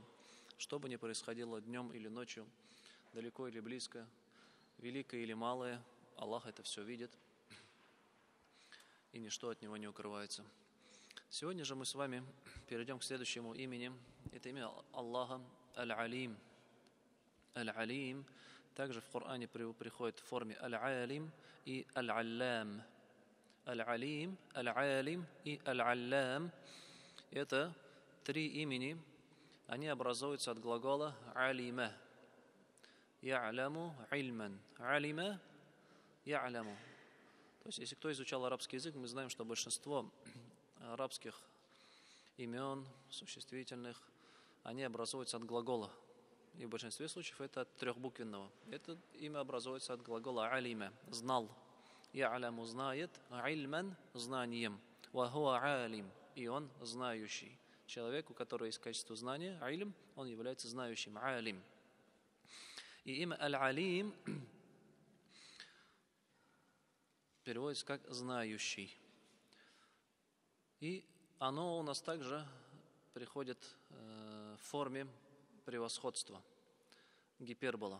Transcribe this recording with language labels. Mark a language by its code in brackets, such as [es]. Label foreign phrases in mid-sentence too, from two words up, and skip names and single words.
[ru] Что бы ни происходило днем или ночью, далеко или близко, великое или малое, Аллах это все видит, и ничто от Него не укрывается. Сегодня же мы с вами перейдем к следующему имени. Это имя Аллаха Аль-Алим. Аль-Алим также в Коране приходит в форме Аль-Алим и Аль-Аллам. Аль-Алим, Аль-Алим и Аль-Аллам – это три имени. Они образуются от глагола алима. [ar] يعلم علما علم يعلم. [ru] То есть, если кто изучал арабский язык, мы знаем, что большинство арабских имен, существительных, они образуются от глагола. И в большинстве случаев это от трехбуквенного. Это имя образуется от глагола алима. Знал. Я'ляму знает. Ильман знанием. [ar] وهو عالم. [ru] И он знающий. Человек, у которого есть качество знания, айлим, он является знающим, алим. И имя Аль-Алим переводится как знающий. И оно у нас также приходит в форме превосходства, гипербола.